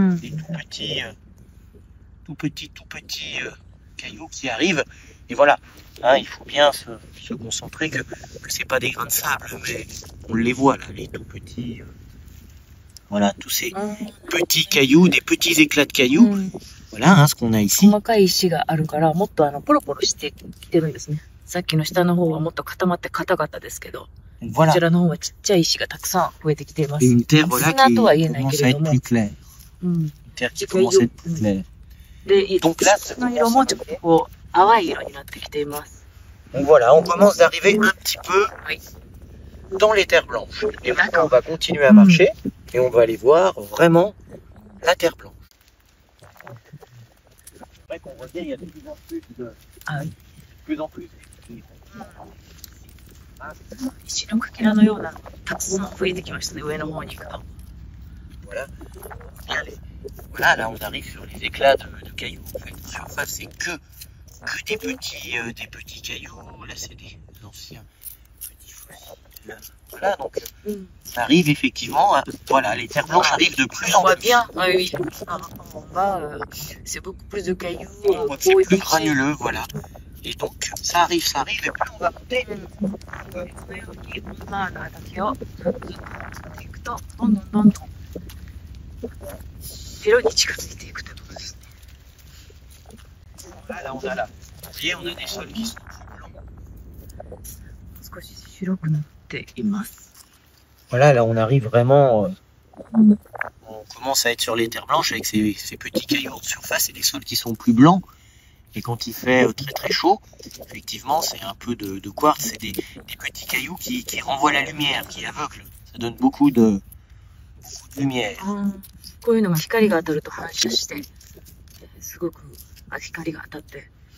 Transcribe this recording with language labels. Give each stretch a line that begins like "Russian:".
French: Des tout petits cailloux qui arrivent. Et voilà, hein, il faut bien se concentrer que c'est pas des grains de sable, mais on les voit là, les tout petits. Voilà, tous ces petits cailloux, des petits éclats de cailloux. Voilà, hein, ce qu'on a ici.
Japanese: 細かい石があるから、もっとポロポロしてきてるんですね。さっきの下の方はもっと固まって硬かったですけど、こちらの方はちっちゃい石がたくさん増えてきています。砂とは言えないけれども。
French: Une terre qui commence à être plus claire.
Japanese: で、土の色もちょっとこう淡い色になってきています。
French: Donc voilà, on commence d'arriver un petit peu dans les terres blanches. Et maintenant, on va continuer à marcher. Et on va aller voir vraiment la terre blanche. C'est vrai qu'on voit bien, il y a de plus en plus de... Ah oui. De plus en plus.
Japanese: 石のかけらのようなのがたくさん増えてきましたね、上の方に行くと。
French: Voilà. Voilà, là on arrive sur les éclats de cailloux. En fait, en surface, c'est que des petits cailloux. Là, c'est des anciens petits fossiles. Voilà, donc ça arrive effectivement. Voilà, les terres blanches arrivent de plus en plus. On voit bien, oui, oui. En bas, c'est beaucoup plus de cailloux. On voit que c'est plus granuleux, voilà. Et donc, ça arrive, et plus on va monter.
Japanese: このようにマーナーだけをずっと作っていくと、どんどんどんどん白に近づいていくということですね。
French: Là, on a là. Vous voyez, on a des sols qui sont blancs.
Japanese: 少し白くなっています。
French: Voilà, là, on arrive vraiment. On commence à être sur les terres blanches avec ces petits cailloux en surface et des sols qui sont plus blancs. Et quand il fait très très chaud, effectivement, c'est un peu de quartz, c'est des petits cailloux qui renvoient la lumière, qui aveuglent. Ça donne beaucoup de lumière.
Japanese: こういうのが光が当たると反射して、すごく光が当たって。